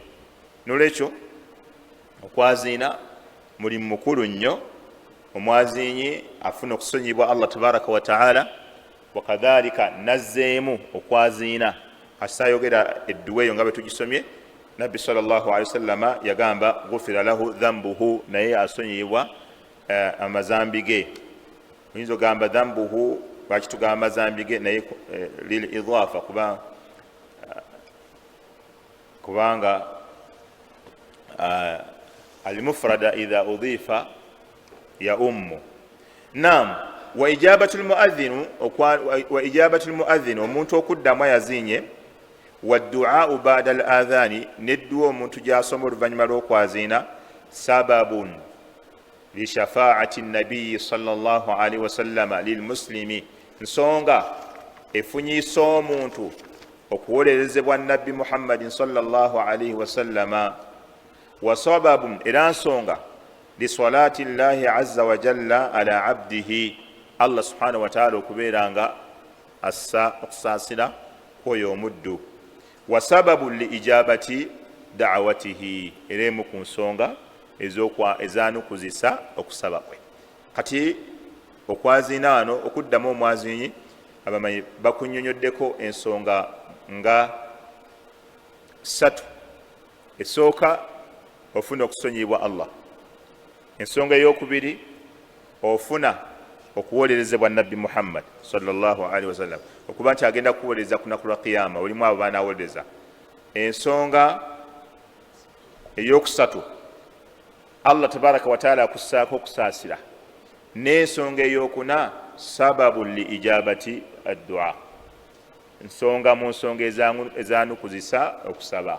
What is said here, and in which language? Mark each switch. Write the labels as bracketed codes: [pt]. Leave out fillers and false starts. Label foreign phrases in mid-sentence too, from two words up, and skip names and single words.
[lg] N'olwekyo okwaziina mulimu mukulu nnyo. Omwaziinyi afuna okusonyibwa [ar] الله تبارك وتعالى. [lg] Wakadhalika nazzeemu okwaziina asayogera edduwa eyo nga bwe tugisomye. Nabbi [ar] صلى الله عليه وسلم [lg] yagamba [ar] غفر له ذنبه, [lg] naye asonyibwa amazambi ge. Oyinza ogamba dhanbuhu, lwaki tugamba amazambi ge, naye [ar] للإضافة [lg] kubanga [ar] المفردة إذا أضيفت يعم. نعم، وإجابة المؤذن, [lg] omuntu okuddamu yazinye, [ar] والدعاء بعد الأذان, [lg] nedduwa omuntu gy'asoma oluvannyuma lw'okwaziina, [ar] سبب لشفاعة النبي صلى الله عليه وسلم للمسلم, [lg] nsonga efunyiisa omuntu okuwolerezebwa nabbi [ar] محمد صلى الله عليه وسلم. وسبب, [lg] era nsonga [ar] لصلاة الله عز وجل على عبده, الله سبحانه وتعالى [lg] okubeeranga assa okusaasira kwoyo omuddu, [ar] وسبب لإجابة دعوته, [lg] era emu ku nsonga ezanukuzisa okusaba kwe. Kati okwazina wano okuddamu omwazinyi abamanyi bakunyonyoddeko ensonga nga 3. Esooka ofuna okusonyibwa Allah. Ensonga ey'okubiri ofuna okuwolerezebwa Nabbi Muhammad [ar] صلى الله عليه وسلم, [lg] okuba nti agenda kuwolereza ku lunaku lwa qiyama, olimu abo baanawolereza. Ensonga ey'okusatu [ar] الله تبارك وتعالى [lg] akussaako okusaasira. N'ensonga ey'okuna [ar] سبب لإجابة الدعاء, [lg] ensonga mu nsonga ezanukuzisa okusaba.